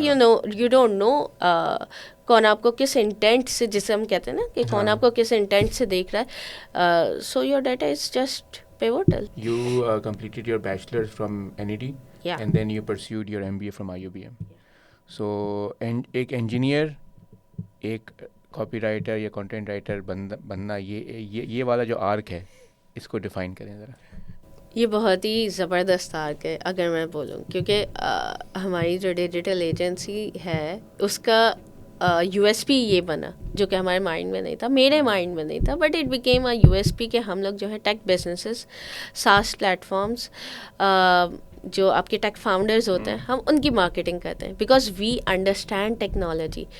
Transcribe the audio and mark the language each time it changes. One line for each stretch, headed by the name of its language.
English: you don't know
Urdu: کون آپ کو کس انٹینٹ سے, جسے ہم کہتے ہیں نا کہ کون آپ کو کس انٹینٹ سے دیکھ رہا ہے.
English: So your data is just pivotal. You completed your bachelor's from NED, and then you pursued your MBA from IUBM.
Urdu: So ایک انجینئر, ایک کاپی رائٹر یا کنٹینٹ رائٹر بننا, یہ والا جو آرک ہے, اس کو ڈیفائن کریں ذرا. یہ بہت ہی زبردست آرک ہے اگر میں بولوں, کیونکہ ہماری جو ڈیجیٹل ایجنسی ہے اس کا یو ایس پی یہ بنا, جو کہ ہمارے مائنڈ میں نہیں تھا, میرے مائنڈ میں نہیں تھا,
English: but it became a U S P
Urdu: کہ ہم لوگ جو ہے ٹیک بزنسز, ساس پلیٹفارمس, جو آپ کے ٹیک فاؤنڈرز ہوتے ہیں, ہم ان کی مارکیٹنگ کرتے ہیں,
English: Because we understand technology.